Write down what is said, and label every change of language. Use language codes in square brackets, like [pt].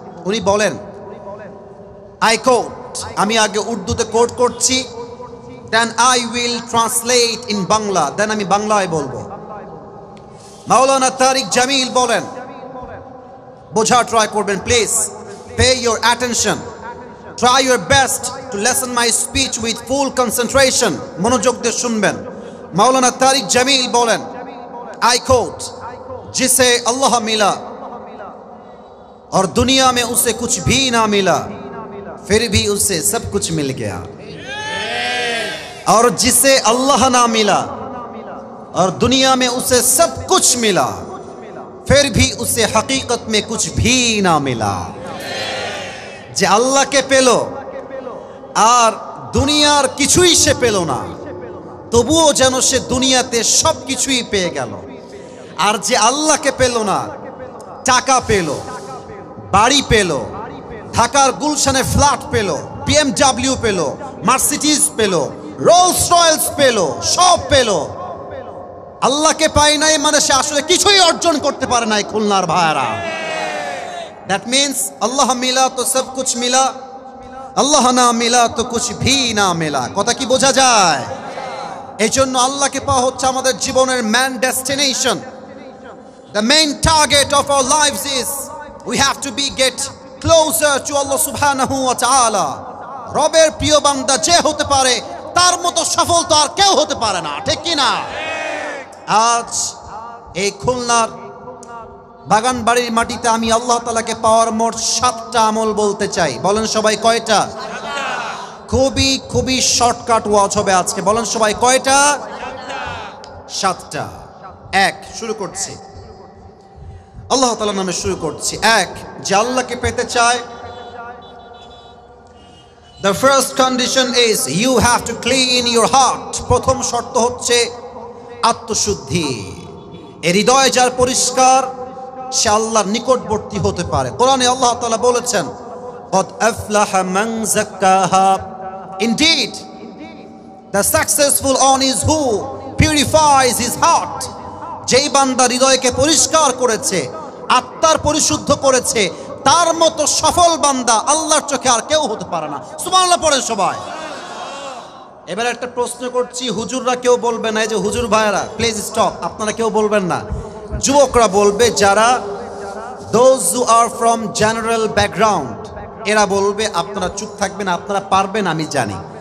[bn] উনি বলেন, [en] I quote, [bn] আমি আগে উর্দুতে কোট করছি, [en] then I will translate in Bangla, [bn] দেন আমি বাংলায় বলবো। মাওলানা তারিক জামিল বলেন, বোঝা ট্রাই করবেন please, [en] pay your attention, try your best to listen my speech with full concentration, [bn] মনোযোগ দিয়ে শুনবেন। মাওলানা তারিক জামিল বলেন, [en] I quote, [hi] जिसे अल्लाह मिला और दुनिया में उसे कुछ भी ना मिला, फिर भी उसे सब कुछ मिल गया, और जिसे अल्लाह ना मिला और दुनिया में उसे सब कुछ मिला, फिर भी उसे हकीकत में कुछ भी ना मिला। [bn] যে আল্লাহকে পেল আর দুনিয়ার কিছুই সে পেল না, তবুও যেন সে দুনিয়াতে সব কিছুই পেয়ে গেল। আর যে আল্লাহকে পেল না, টাকা পেল, বাড়ি পেল, ঢাকার গুলশানে ফ্ল্যাট পেল, BMW পেল, মার্সিডিজ পেল, রোলস রয়েলস পেল, সব পেল, আল্লাহকে পায় নাই মানে সে আসলে কিছুই অর্জন করতে পারে নাই খুলনার ভাইরা। [en] That means [hi] Allah मिला तो सब कुछ मिला, Allah ना मिला तो कुछ भी ना मिला। [bn] কথা কি বোঝা যায়? এই জন্য আল্লাহকে পাওয়া হচ্ছে আমাদের জীবনের man destination. [en] The main target of our lives is we have to be get closer to Allah subhanahu wa ta'ala. [bn] রবের প্রিয় বান্দা যে হতে পারে তার মতো সফল তো আর কেউ হতে পারে না, ঠিক কি না? আজ এই খুলনার বাগান বাড়ির মাটিতে আমি আল্লাহ তাআলাকে পাওয়ার মোট 7টা আমল বলতে চাই। বলেন সবাই কয়টা? খুবই খুবই শর্টকাট ওয়াজ হবে আজকে। বলেন সবাই কয়টা? 7টা। এক, শুরু করছি আল্লাহ তাআলার নামে শুরু করছি। এক, যে আল্লাহকে পেতে চায়, [en] the first condition is you have to clean your heart. [bn] প্রথম শর্ত হচ্ছে আত্মশুদ্ধি। এই হৃদয় যার পরিষ্কার সে আল্লাহর নিকটবর্তী হতে পারে। কোরআনে আল্লাহ তাআলা বলেছেন, [ar] قد أفلح من زكاها. [en] Indeed, the successful one is who purifies his heart. [bn] যেই বান্দা হৃদয়কে পরিষ্কার করেছে, আত্মার পরিশুদ্ধ করেছে, তার মতো সফল বান্দা আল্লাহর চোখে আর কেউ হতে পারে না। সুবহানাল্লাহ পড়েন সবাই। এবার একটা প্রশ্ন করছি, হুজুররা কেউ বলবে না, এই যে হুজুর ভাইয়েরা [en] please stop, [bn] আপনারা কেউ বলবেন না, যুবকরা বলবে, যারা [en] those who are from general background [bn] এরা বলবে, আপনারা চুপ থাকবেন, আপনারা পারবেন আমি জানি।